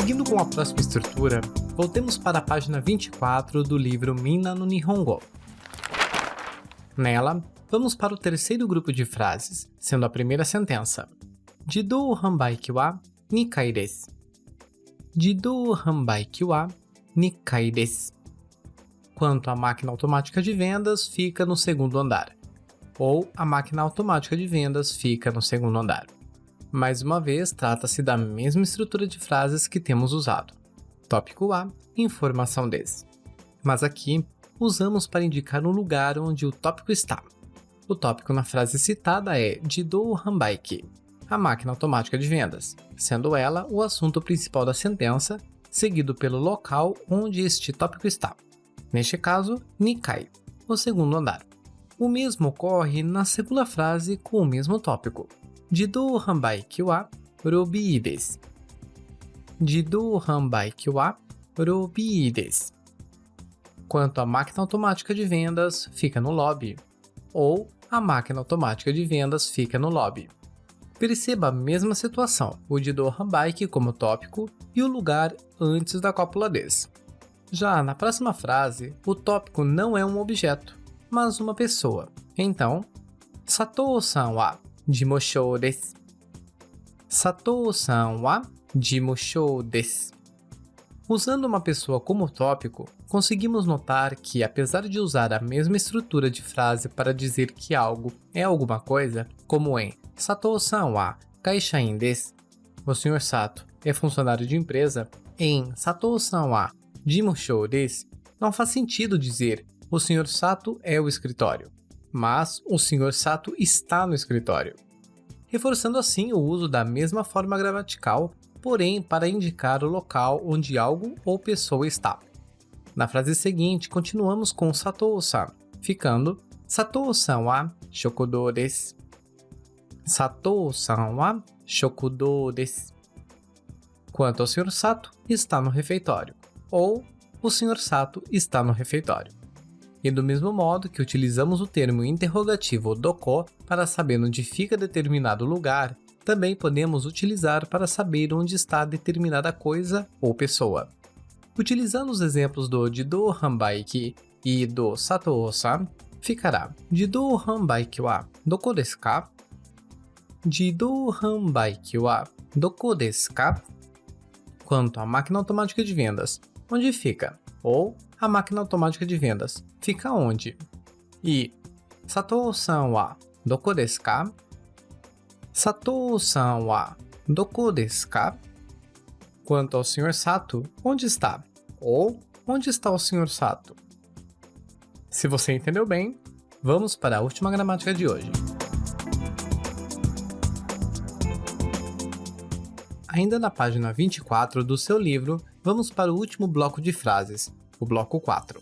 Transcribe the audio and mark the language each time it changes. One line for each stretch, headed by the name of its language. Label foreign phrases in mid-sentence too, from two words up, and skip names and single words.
Portuguese: com a próxima estrutura, voltemos para a página 24 do livro Minna no Nihongo. Nela, vamos para o terceiro grupo de frases, sendo a primeira sentença.
Japanese: 自動販売機は二階です. 自動販売機は二階です.
Portuguese: Quanto à máquina automática de vendas, fica no segundo andar. Ou a máquina automática de vendas fica no segundo andar. Mais uma vez, trata-se da mesma estrutura de frases que temos usado. Tópico A, informação des. Mas aqui, usamos para indicar o lugar onde o tópico está. O tópico na frase citada é
Japanese: 自動販売機,
Portuguese: a máquina automática de vendas, sendo ela o assunto principal da sentença, seguido pelo local onde este tópico está. Neste caso, Nikai, o segundo andar. O mesmo ocorre na segunda frase com o mesmo tópico.
Japanese: 自動販売機はロビーです. 自動販売機はロビーです.
Portuguese: Quanto à máquina automática de vendas, fica no lobby. Ou a máquina automática de vendas fica no lobby. Perceba a mesma situação, o
Japanese: 自動販売機
Portuguese: como tópico e o lugar antes da cópula des. Já na próxima frase, o tópico não é um objeto, mas uma pessoa. Então,
Japanese: 佐藤さんは事務所です. 佐藤さんは事務所です.
Portuguese: Usando uma pessoa como tópico, conseguimos notar que, apesar de usar a mesma estrutura de frase para dizer que algo é alguma coisa, como em
Japanese: 佐藤さんは会社員です,
Portuguese: o Sr. Sato é funcionário de empresa, em
Japanese: 佐藤さんは事務所です,
Portuguese: não faz sentido dizer o Sr. Sato é o escritório, mas o Sr. Sato está no escritório, reforçando assim o uso da mesma forma gramatical, porém para indicar o local onde algo ou pessoa está. Na frase seguinte, continuamos com Satou-san, ficando
Japanese: 佐藤さんは食堂です. 佐藤さんは食堂です.
Portuguese: Quanto ao Sr. Sato, está no refeitório, ou o Sr. Sato está no refeitório. E do mesmo modo que utilizamos o termo interrogativo doko para saber onde fica determinado lugar, também podemos utilizar para saber onde está determinada coisa ou pessoa. Utilizando os exemplos do
Japanese: 自動販売機
Portuguese: e do Satou-san, ficará
Japanese: 自動販売機はどこですか? 自動販売機はどこですか?
Portuguese: Quanto à máquina automática de vendas, onde fica? Ou a máquina automática de vendas fica onde?
Japanese: E 佐藤さんはどこですか? 佐藤さんはどこですか?
Portuguese: Quanto ao Sr. Sato, onde está? Ou onde está o Sr. Sato? Se você entendeu bem, vamos para a última gramática de hoje. Ainda na página 24 do seu livro, vamos para o último bloco de frases, o bloco 4.